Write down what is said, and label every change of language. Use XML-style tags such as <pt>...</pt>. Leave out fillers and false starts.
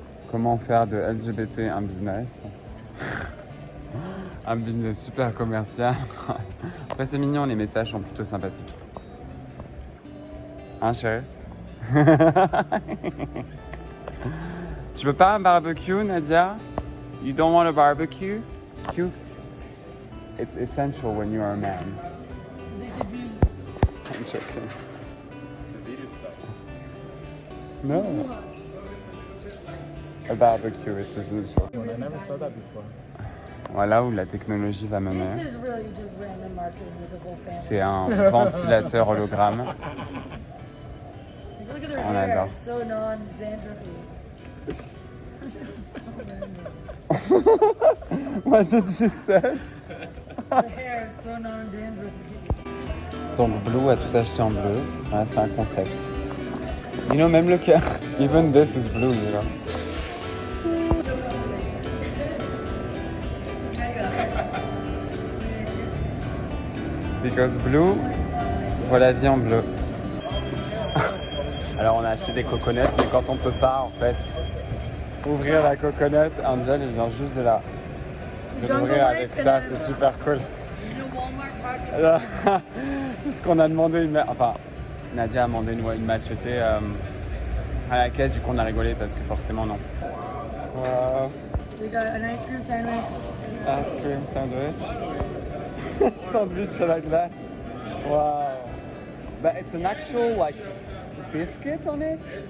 <fr>Comment faire de LGBT un business? Un business super commercial. Après c'est mignon, les messages sont plutôt sympathiques. Hein chérie? Tu veux pas un barbecue, Nadia?</fr> <en>You don't want a barbecue? Cute. It's essential when you are a man. I'm joking. No. A barbecue, it's essential. I never saw that before.</en> <fr>Voilà où la technologie va mener.</fr> <en>This is really just random marketing with the whole family.</en> <fr>C'est un ventilateur hologramme.</fr> <en>Like, look at their</en> <fr>On</fr> <en>hair.</en> <fr>adore.</fr> <en>It's so non-dandruffy. What did you say? The hair is so non-dandruffy.</en> <fr>Donc Blue a tout acheté en bleu. Ouais, c'est un concept.</fr> <en>You know,</en> <fr>même le cœur.</fr> <en>Even this is blue, you know. Because blue,</en> <fr>voit la vie en bleu. Alors on a acheté des coconuts, mais quand on peut pas en fait ouvrir la coconut, Angel il vient juste de là. De l'ouvrir avec ça, c'est super cool. Alors, parce qu'on a demandé enfin Nadia a demandé une machete à la caisse, du coup on a rigolé parce que forcément non. Wow.</fr> <en>We got an ice cream sandwich. Ice cream sandwich.</en> <fr>Sandwich à la glace.</fr> <en>Wow. But it's an actual like biscuit on it.</en>